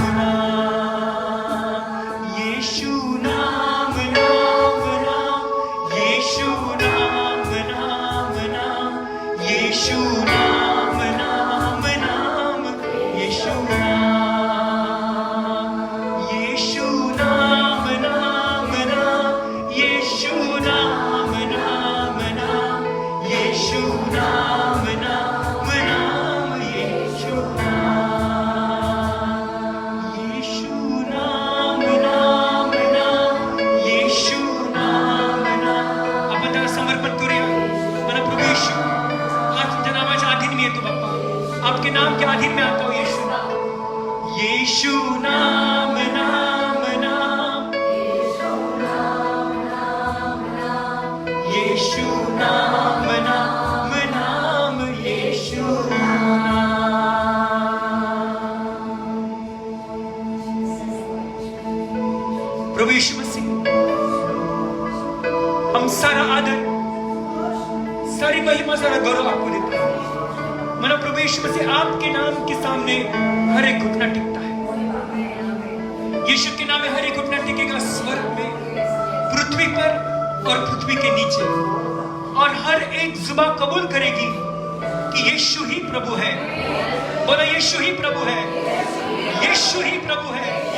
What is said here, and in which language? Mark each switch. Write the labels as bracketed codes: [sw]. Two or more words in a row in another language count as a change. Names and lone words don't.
[hi] नाम नाम नाम येशू नाम नाम नाम येशू नाम नाम नाम येशू नाम नाम नाम येशू नाम नाम नाम येशू नाम नाम नाम येशू [mr] नाम नाम नाम येशू नाम नाम आपण त्याला समर्पण करूया मला प्रभू येशू आज तुझ्या नामाच्या अधीन मी येतो बाप्पा [hi] आपके नाम के अधीन में आता हूँ येशू नाम नाम नाम येशू नाम नाम नाम येशू प्रभु यीशु मसीह हम सारा आदर सारी महिमा सारा गौरव आपको देते हैं मना प्रभु यीशु मसीह आपके नाम के सामने हर एक घुटना टिकता है यीशु के नाम में हर एक घुटना टिकेगा स्वर्ग में पृथ्वी पर और पृथ्वी के नीचे और हर एक जुबान कबूल करेगी कि यीशु ही प्रभु है बोला यीशु ही प्रभु है यीशु ही प्रभु है